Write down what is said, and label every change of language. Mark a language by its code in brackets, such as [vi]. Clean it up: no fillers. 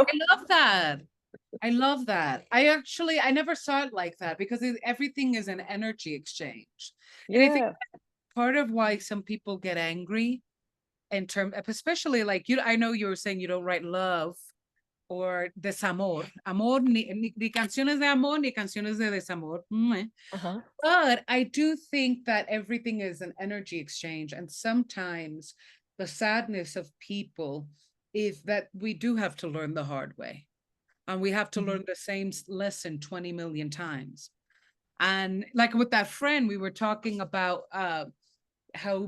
[en] I love that. I love that. I never saw it like that, because everything is an energy exchange. And I think Yeah. part of why some people get angry in term, especially like I know you were saying you don't write love or desamor. [es] Amor, ni canciones de amor, ni canciones de desamor. Uh-huh. [en] But I do think that everything is an energy exchange. And sometimes the sadness of people is that we do have to learn the hard way. And we have to Mhm. learn the same lesson 20 million times. And like with that friend, we were talking about how